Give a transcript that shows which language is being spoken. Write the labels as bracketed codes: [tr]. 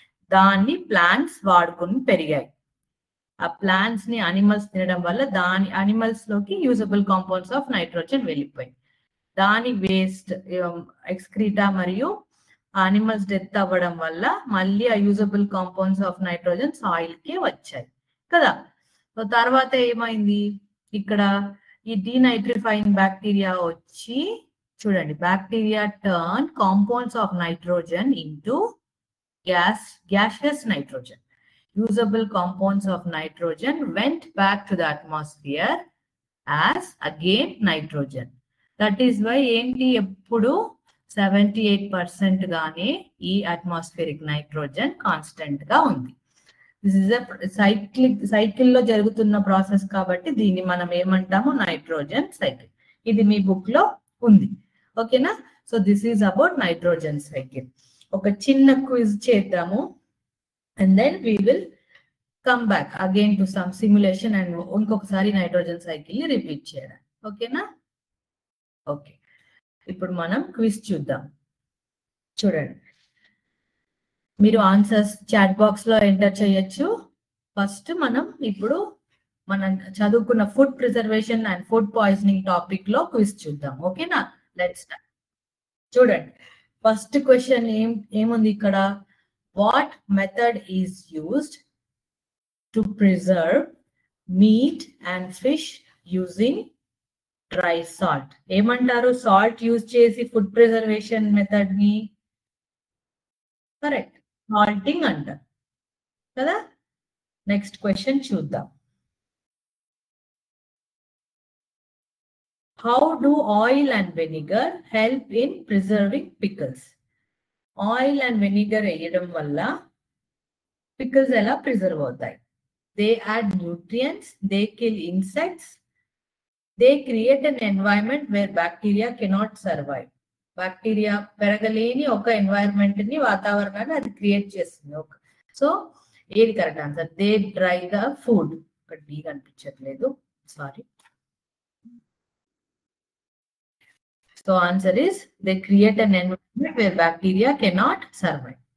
[te] దాన్ని ప్లాంట్స్ వాడుకుని పెరిగాయి. ఆ ప్లాంట్స్ ని అనిమల్స్ తినడం వల్ల దాని అనిమల్స్ లోకి యూజబుల్ కాంపౌండ్స్ ఆఫ్ నైట్రోజన్ వెళ్ళిపోయి దాని వేస్ట్ ఎక్స్క్రీటా మరియు అనిమల్స్ డెత్ అవ్వడం వల్ల మళ్ళీ ఆ usable compounds of nitrogen soil కి వచ్చాయి కదా. సో తర్వాత ఏమైంది, ఇక్కడ ఈ డీనైట్రిఫైయింగ్ బ్యాక్టీరియా వచ్చి చూడండి, [en] Bacteria turn compounds of nitrogen into gaseous nitrogen. Usable compounds of nitrogen went back to the atmosphere as again nitrogen. That is why [te] ఏంటి ఎప్పుడు 78% గానే ఈ అట్మాస్ఫియరిక్ నైట్రోజన్ కాన్స్టెంట్ గా ఉంది. [en] this is [te] సైకిల్ లో జరుగుతున్న ప్రాసెస్ కాబట్టి దీన్ని మనం ఏమంటాము, నైట్రోజన్ సైకిల్. ఇది మీ బుక్ లో ఉంది. ఓకేనా? [en] So this is about nitrogen cycle. [te] ఒక చిన్న క్విజ్ చేద్దాము [en] and then we will come back again to some simulation [te] and ఇంకొకసారి నైట్రోజన్ సైకిల్ ని రిపీట్ చేయడం. ఓకేనా? ఓకే, ఇప్పుడు మనం క్విజ్ చూద్దాం. చూడండి, మీరు ఆన్సర్స్ చాట్ బాక్స్ లో ఎంటర్ చేయొచ్చు. ఫస్ట్ ఇప్పుడు మనం చదువుకున్న food preservation and food poisoning topic లో క్విజ్ చూద్దాం. ఓకేనా? Let's start. చూడండి, ఫస్ట్ క్వశ్చన్ ఏముంది ఇక్కడ, [en] What method is used to preserve meat and fish using dry salt? [te] ఏమంటారు? సాల్ట్ యూజ్ చేసి ఫుడ్ ప్రిజర్వేషన్ మెథడ్ ని కరెక్ట్ సాల్టింగ్ అంటారు కదా. నెక్స్ట్ క్వశ్చన్ చూద్దాం. [en] How do oil and vinegar help in preserving pickles? [te] Oil and vinegar వేయడం వల్ల pickles ఎలా preserve అవుతాయి? [en] They add nutrients, they kill insects, they create an environment where bacteria cannot survive. [te] Bacteria పెరగలేని ఒక environment ని వాతావరణాన్ని అది create చేస్తుంది. So ఏది correct answer? [en] They dry the food. [te] ఇక్కడ డి కనిపించట్లేదు, sorry. [en] So answer is they create an environment where bacteria cannot survive.